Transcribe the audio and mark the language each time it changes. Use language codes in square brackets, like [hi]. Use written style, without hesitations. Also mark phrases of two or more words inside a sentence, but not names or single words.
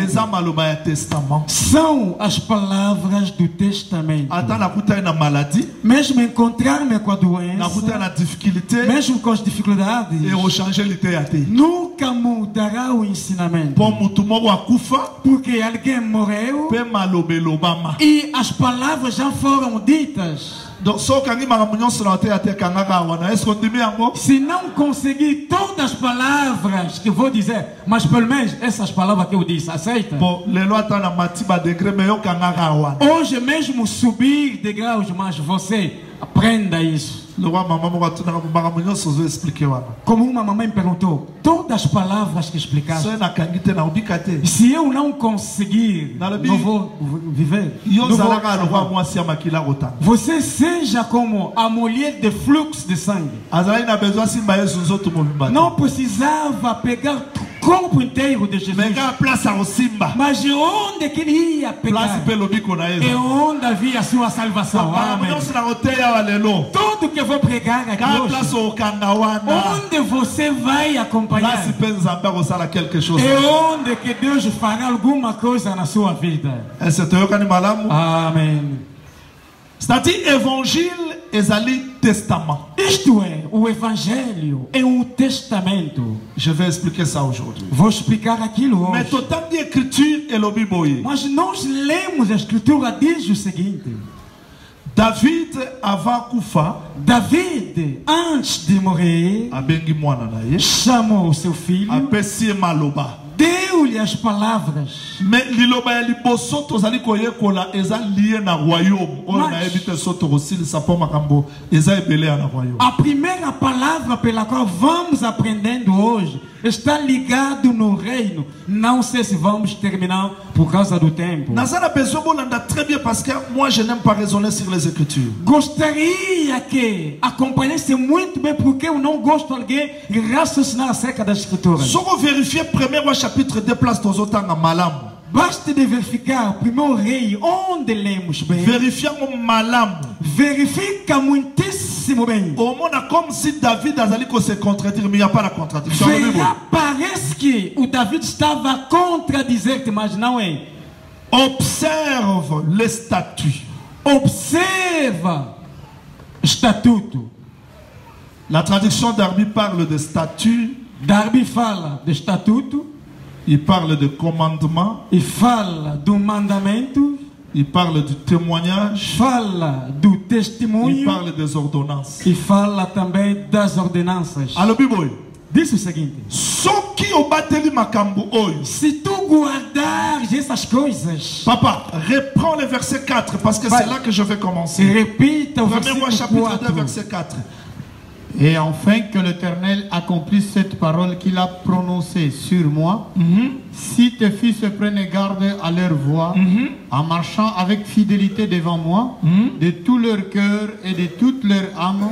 [ln] Eza maloba ya testament. [pt] São as palavras do testamento. [ln] Ata nakuta na maladie, [pt] Mesmo encontrar-me com a [ln] nakuta [pt] doença, [ln] na difficulté, [pt] mesmo com as dificuldades, [fr] et rechanger l'idée [ln] ya te. [pt] nunca mudará o ensinamento. [ln] Pour mutu moko akufa, [pt] Porque alguém morreu [ln] pe malobelobama. [pt] e as palavras já foram ditas. [ln] Donc, so kangi makambo nyonso na te ya te kangaka wana. [fr] Est-ce qu'on dit yango? [pt] Se não conseguir todas as palavras que vou dizer, mas pelo menos essas palavras que eu disse, aceita? [ln] Bon, lelo ata na matiba degré, mais yo kangaka wana. [pt] Hoje mesmo subir de graus, mas você aprenda isso. [fr] Le roi [ln] maman moko atuna makambo nyonso zo expliquer wana. [pt] Como uma mamãe perguntou, todas as palavras que explicaste, [ln] So na kangi te na ubika te. [pt] se eu não conseguir, [ln] Na Bíblia, [pt] não vou viver. [ln] Yo [pt] Não vou [ln] zalaka [fr] le roi [pt] salvar. [ln] mwasi ya makila kotanga. [pt] Você seja como a mulher de fluxo de sangue. [ln] Azalaki na besoin simba yesu nzoto mobimba te. [pt] Não precisava pegar o corpo inteiro de Jesus. [ln] Mais kaka place ya kosimba. [pt] Mas de onde que ele ia [ln] Place [pt] pegar? [ln] mpe lobiko na [pt] É [ln] ye. [pt] onde havia a sua salvação. [ln] Makambo [pt] Amém. [ln] nyonso na koteya wa lelo. [pt] Tudo que eu vou pregar aqui [ln] Kaka place [pt] hoje, [ln] okanga wana. [pt] onde você vai acompanhar, [ln] Place mpe nzambe akosala [fr] quelque chose. [pt] é onde que Deus fará alguma coisa na sua vida. [fr] Est-ce que [ln] toyokani malamu? [pt] Amém. [fr] C'est-à-dire évangile ezali testament. [pt] Isto é, o Evangelho é um testamento. [fr] Je vais expliquer ça aujourd'hui. [pt] Vou explicar aquilo [fr] Mais [pt] hoje. [fr] total de écriture [ln] elobi boye. [pt] Mas nós lemos a Escritura, diz o seguinte: [ln] David avant kufa [pt] David, antes de morrer, [ln] abengi mwana na ye. [pt] chamou seu filho, [ln] Apesi ye maloba. [pt] deu-lhe as palavras. [ln] Mais liloba ya liboso tozali koyekola eza lié na royaume. Oyo [pt] Mas- [ln] nayebi te so tokosilisa mpo makambo eza ebele ya na royaume. [pt] A primeira palavra pela qual vamos aprendendo hoje está ligado no reino. Não sei se vamos terminar por causa do tempo. [ln] Naza na besoin bolanda [fr] très bien parce que moi je n'aime pas raisonner sur les écritures. [pt] Gostaria que acompanhasse muito bem, porque eu não gosto de alguém raciocinar acerca das Escrituras. [fr] Soko vérifier premier roi chapitre 2 place [ln] tozotanga malamu. [pt] Basta de verificar o primeiro rei, onde lemos bem. [ln] Vérifier malamu. [pt] Verifica muitíssimo bem. [fr] Omona comme si [ln] David azali ko [fr] se contredire, mais il n'y a pas la contradiction. [pt] Verá, parece que o David estava a contradizer-te, mas não é. [fr] Observe les statuts. [pt] Observa estatuto. [fr] La traduction d'Arbi parle de statut, [pt] Darby fala de estatuto, [fr] il parle de commandement, [pt] e fala do mandamento, [fr] il parle du témoignage, [pt] fala do [fr] il [pt] testemunho [fr] parle des ordonnances. [pt] e fala também das ordenanças. [fr] Alors, Bible, [pt] Diz o seguinte: [ln] soki obateli makambo oyo. [pt] se tu guardares essas coisas, [fr] Papa, reprends le verset 4 parce que c'est là que je vais commencer. [pt] repita o [fr] Premier roi [pt] versículo [fr] chapitre 2 [pt] 4. [fr] verset 4. Et enfin que l'Éternel accomplisse cette parole qu'il a prononcée sur moi. Si tes fils se prennent garde à leur voix, en marchant avec fidélité devant moi, de tout leur cœur et de toute leur âme,